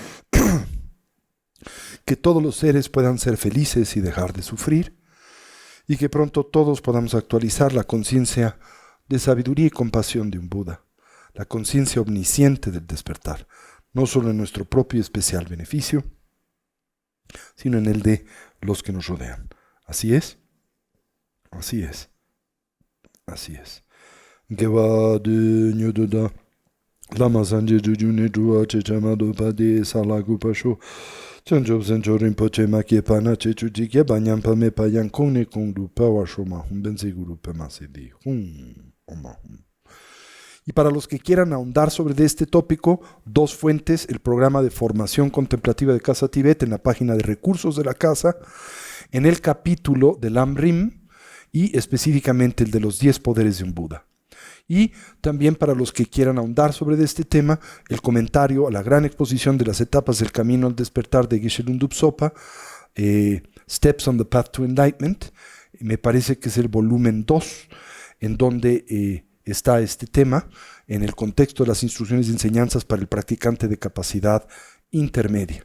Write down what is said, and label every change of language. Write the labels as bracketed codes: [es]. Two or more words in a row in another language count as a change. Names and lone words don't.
[es] que todos los seres puedan ser felices y dejar de sufrir, y que pronto todos podamos actualizar la conciencia de sabiduría y compasión de un Buda, la conciencia omnisciente del despertar, no solo en nuestro propio y especial beneficio, sino en el de los que nos rodean. Así es, así es, así es. Lama Sanje Jujune Dua Chechamado Pade Salagupasho Chanjob Sencho Rinpoche Makie Pana Chechujikia Banyan Pame Payan Kone Kongdu Pawashoma Humbense Guru Pemasedi Omahum. Y para los que quieran ahondar sobre este tópico, dos fuentes: el programa de formación contemplativa de Casa Tibet en la página de recursos de la casa, en el capítulo del Amrim y específicamente el de los 10 poderes de un Buda. Y también para los que quieran ahondar sobre este tema, el comentario a la gran exposición de las etapas del camino al despertar de Geshe Lungdup Sopa, Steps on the Path to Enlightenment, me parece que es el volumen 2, en donde está este tema, en el contexto de las instrucciones de enseñanzas para el practicante de capacidad intermedia.